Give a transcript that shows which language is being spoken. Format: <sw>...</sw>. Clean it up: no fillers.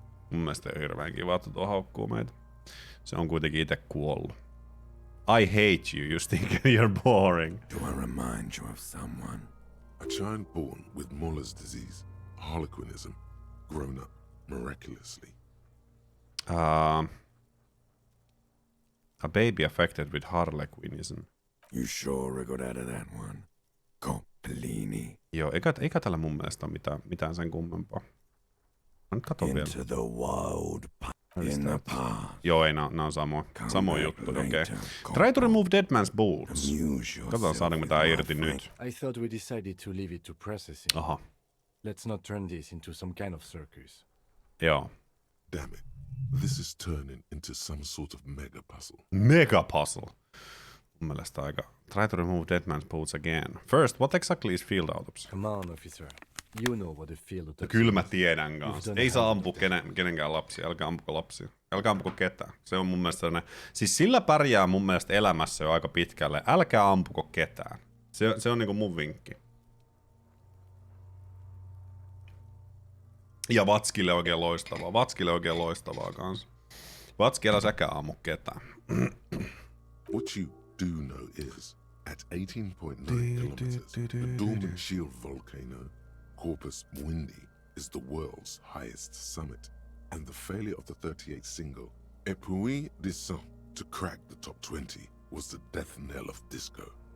<fi>Mun mielestä on hirveän kiva, että tuo haukkuu meitä. Se on kuitenkin itse kuollut.</fi> <en>I hate you, you think you're boring. Do I remind you of someone? A child born with Muller's disease, harlequinism, grown up miraculously. A baby affected with harlequinism. You sure I got out of that one? Compellini.</en> <fi>Joo, eikä tällä mun mielestä ole mitään sen kummempaa. Mä nyt katon vielä.</fi> <en>Into the wild in the past.</en> <fi>Joo, ei, nää on samoja juttuja, okei.</fi> <en>Try to remove dead man's boots.</en> <fi>Katsotaan saadaanko me tää irti nyt.</fi> <en>I thought we decided to leave it to processing.</en> <fi>Aha,</fi> <en>Let's not turn this into some kind of circus.</en> <fi>joo.</fi> <en>Damn it. This is turning into some sort of mega puzzle. Mega puzzle.</en> <fi>Mun mielestä aika.</fi> <en>Try to remove dead man's boots again. First, what exactly is field autopsy? Come on, officer. You know what a field autopsy</en> <fi>Kyllä mä</fi> <en>is.</en> <fi>tiedän kanssa. Ei saa ampua kenenkään lapsia. Älkää ampuko lapsia. Älkää ampuko ketään. Se on mun mielestä sellainen. Siis sillä pärjää mun mielestä elämässä jo aika pitkälle. Älkää ampuko ketään. Se on niinku mun vinkki. Ja Vatskille oikein loistavaa. Vatskille oikein loistavaa kanssa. Vatski, älä säkään ammu ketään.</fi> <en>What you do know is, at 18.9 kilometers, the dormant shield volcano, Corpus Mundi, is the world's highest summit, and the failure of the 38 single, Epui Descent, to crack the top 20 was the death knell of disco.</en>